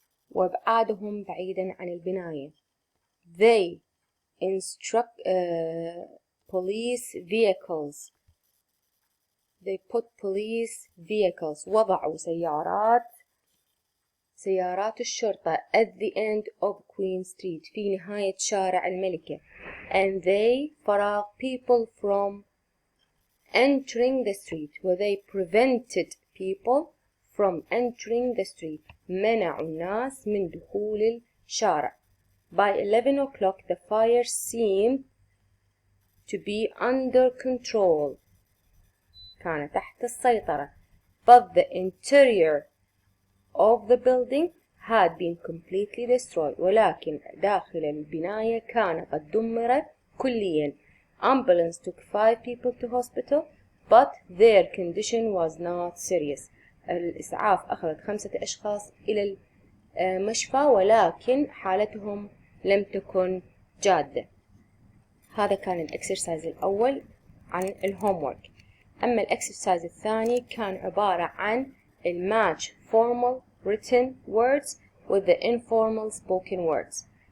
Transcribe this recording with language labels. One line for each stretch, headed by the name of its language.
Arabic: وابعادهم بعيدا عن البناية.
English: They instruct police vehicles. They put police vehicles.
Arabic: وضعوا سيارات الشرطة
English: at the end of Queen Street
Arabic: في نهاية شارع الملكة.
English: And they
Arabic: فرغ
English: people from entering the street. they prevented people from entering the street.
Arabic: منعوا الناس من دخول الشارع.
English: By 11 o'clock the fire seemed to be under control.
Arabic: كان تحت السيطرة.
English: But the interior of the building had been completely destroyed.
Arabic: ولكن داخل البناية كان قد دمر كليا.
English: Ambulance took 5 people to hospital, but their condition was not serious.
Arabic: الإسعاف أخذت 5 أشخاص إلى المشفى ولكن حالتهم لم تكن جادة. هذا كان الإكسرسايز الأول عن الهومورك. أما الإكسرسايز الثاني كان عبارة عن
English: match formal written words with the informal spoken words.